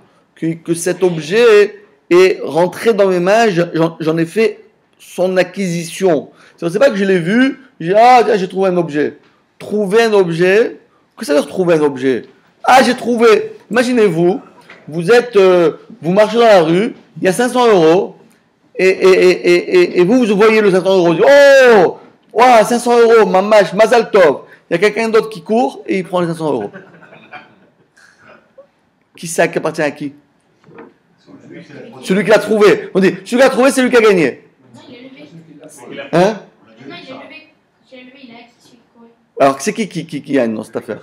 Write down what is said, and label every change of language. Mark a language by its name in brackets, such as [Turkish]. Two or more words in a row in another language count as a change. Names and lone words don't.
[French] Que cet objet est rentré dans mes mains, j'en ai fait son acquisition. C'est pas que je l'ai vu, j'ai trouvé un objet. Trouver un objet, qu'est-ce que ça veut dire trouver un objet? Ah, j'ai trouvé. Imaginez-vous, vous marchez dans la rue, il y a 500 €, et vous voyez le 500 €, vous dites, oh, wow, 500 €, mamash, [Hebrew] מזל טוב. [French] Il y a quelqu'un d'autre qui court et il prend les 500 €. Qui ça qui appartient à qui? Celui qui l'a trouvé. On dit, celui qui l'a trouvé, c'est lui qui a gagné. Hein? Alors, c'est qui gagne dans cette affaire?